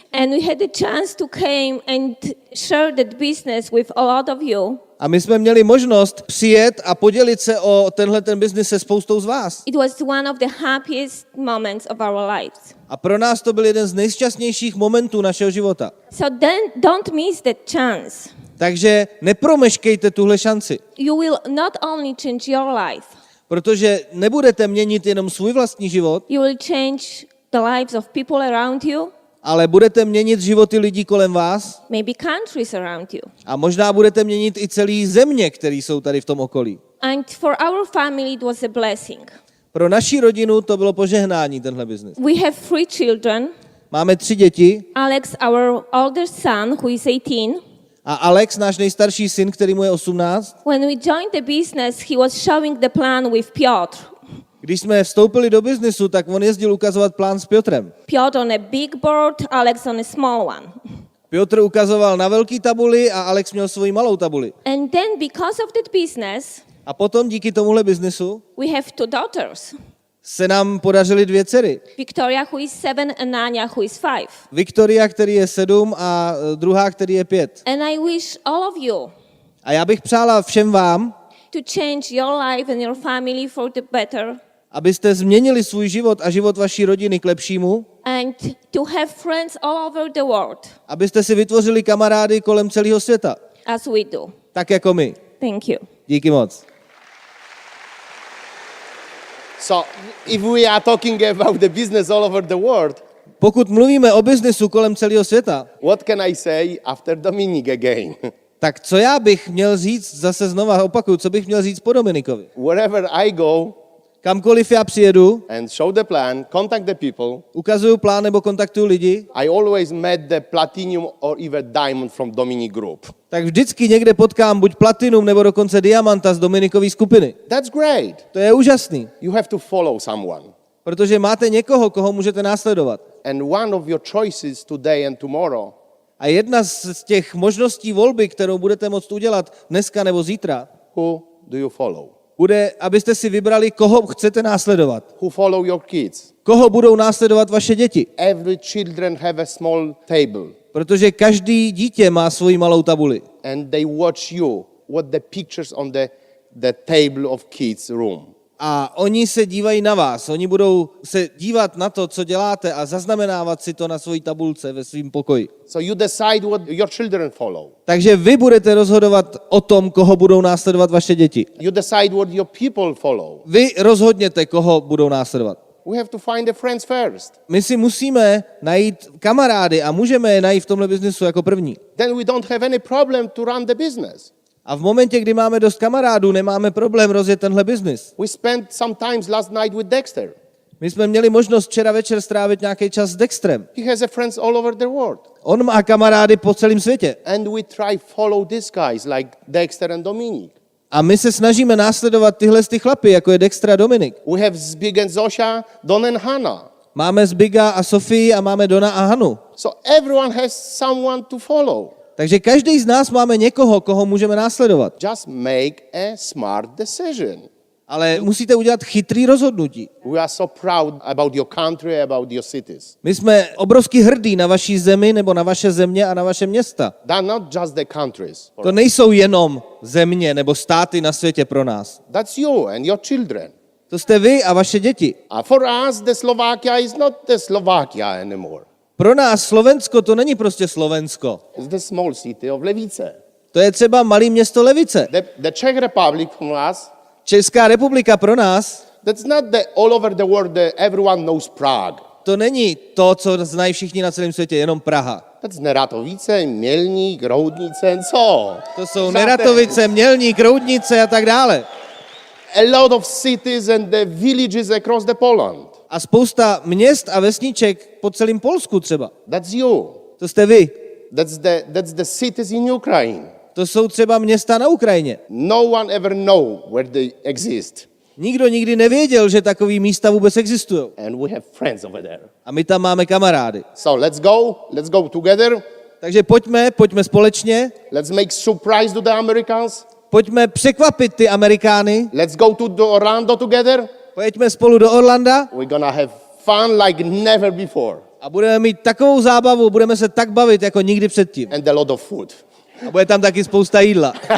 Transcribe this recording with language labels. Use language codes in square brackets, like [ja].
[en] and we had the chance to come and share that business with a lot of you. [cs] A my jsme měli možnost přijet a podělit se o ten biznis se spoustou z vás. [en] It was one of the happiest moments of our lives. [cs] A pro nás to byl jeden z nejšťastnějších momentů našeho života. [en] So then don't miss that chance. [cs] Takže nepromeškejte tuhle šanci, [en] You will not only change your life, [cs] protože nebudete měnit jenom svůj vlastní život, [en] you will change the lives of people around you, [cs] ale budete měnit životy lidí kolem vás [en] maybe countries around you. [cs] a možná budete měnit i celý země, které jsou tady v tom okolí. [en] And for our family it was a blessing. [cs] Pro naši rodinu to bylo požehnání, tenhle biznis. [en] We have 3 children. [cs] Máme 3 děti [en] Alex, our oldest son, who is 18. [cs] a Alex, náš nejstarší syn, který mu je 18. [en] When we joined the business, he was showing the plan with Piotr. [cs] Když jsme vstoupili do biznisu, tak on jezdil ukazovat plán s Piotrem. [en] Piotr on a big board, Alex on a small one. [cs] Piotr ukazoval na velký tabuli a Alex měl svoji malou tabuli. [en] And then because of that business, [cs] A potom díky tomuhle biznisu [en] we have 2 daughters. [cs] se nám podařily 2 dcery. [en] Victoria, who is 7, and Anya, who is 5. [cs] Viktoria, který je 7 a druhá, který je 5. [en] And I wish all of you [cs] A já bych přála všem vám, [en] to change your life and your family for the better, [cs] abyste změnili svůj život a život vaší rodiny k lepšímu, [en] and to have friends all over the world, [cs] abyste si vytvořili kamarády kolem celého světa, [en] as we do. [cs] tak jako my. [en] Thank you. [cs] Díky moc. [en] So, if we are talking about the business all over the world, [cs] Pokud mluvíme o biznesu kolem celého světa, [en] what can I say after Dominic again? [cs] tak co já bych měl říct, zase znova opakuju, co bych měl říct po Dominikovi? [en] Wherever I go, [cs] Kamkoliv já přijedu, [en] and show the plan, contact the people, [cs] ukazuju plán nebo kontaktuju lidi, [en] I always met the platinum or even diamond from Dominic Group. [cs] tak vždycky někde potkám buď platinum nebo dokonce diamanta z Dominikové skupiny. [en] That's great. [cs] To je úžasný, [en] You have to follow someone. [cs] protože máte někoho, koho můžete následovat. [en] And one of your choices today and tomorrow [cs] A jedna z těch možností volby, kterou budete moct udělat dneska nebo zítra, [en] who do you follow? [cs] bude, abyste si vybrali, koho chcete následovat. [en] Who follow your kids? [cs] Koho budou následovat vaše děti. [en] Every children have a small table [cs] Protože každý dítě má svoji malou tabuli. [en] and they watch you, what the pictures on the table of kids room. [cs] A oni se dívají na vás. Oni budou se dívat na to, co děláte a zaznamenávat si to na svojí tabulce ve svém pokoji. [en] So you decide what your children follow. [cs] Takže vy budete rozhodovat o tom, koho budou následovat vaše děti. [en] You decide what your people follow. [cs] Vy rozhodněte, koho budou následovat. [en] We have to find the friends first. [cs] My si musíme najít kamarády a můžeme je najít v tomhle biznesu jako první. [en] Then we don't have any problem to run the business. [cs] A v momentě, kdy máme dost kamarádů, nemáme problém rozjet tenhle biznis. [en] We spent sometimes last night with Dexter. [cs] My jsme měli možnost včera večer strávit nějaký čas s Dextrem. [en] He has a friends all over the world. [cs] On má kamarády po celém světě. [en] And we try follow these guys like Dexter and Dominic. [cs] A my se snažíme následovat tyhle chlapy, jako je Dexter a Dominik. [en] We have Zbig and Zosia, Don and Hannah. [cs] Máme Zbiga a Sofii a máme Dona a Hanu. [en] So everyone has someone to follow. [cs] Takže každý z nás máme někoho, koho můžeme následovat. [en] Just make a smart decision. [cs] Ale musíte udělat chytrý rozhodnutí. [en] We are so proud about your country, about your cities. [cs] My jsme obrovsky hrdí na vaší zemi nebo na vaše země a na vaše města. [en] They're not just the countries. [cs] To nejsou jenom země nebo státy na světě pro nás. [en] That's you and your children. [cs] To jste vy a vaše děti. [en] For us, the Slovakia is not the Slovakia anymore. [cs] Pro nás Slovensko to není prostě Slovensko. [en] It's the small city of Levice. [cs] To je třeba malé město Levice. [en] The Czech Republic from us, [cs] Česká republika pro nás, [en] that's not the all over the world, everyone knows Prague. [cs] to není to, co znají všichni na celém světě, jenom Praha. [en] That's Neratovice, Mělník, Roudnice, [cs] co? To jsou Neratovice, Mělník, Roudnice a tak dále. [en] A lot of cities and the villages across the Poland. [cs] A spousta měst a vesniček po celém Polsku třeba. [en] That's you. [cs] To jste vy. [en] That's the cities in Ukraine. [cs] To jsou třeba města na Ukrajině. [en] No one ever know where they exist. [cs] Nikdo nikdy nevěděl, že takový místa vůbec existují. [en] And we have friends over there. [cs] A my tam máme kamarády. [en] So let's go together. [cs] Takže pojďme společně. [en] Let's make surprise to the Americans. [cs] Pojďme překvapit ty Amerikány. [en] Let's go to Orlando together. [cs] Pojďme spolu do Orlanda. [en] We're gonna have fun like never before. [cs] A budeme mít takovou zábavu, budeme se tak bavit jako nikdy předtím. [en] And a lot of food. [cs] A bude tam taky spousta jídla.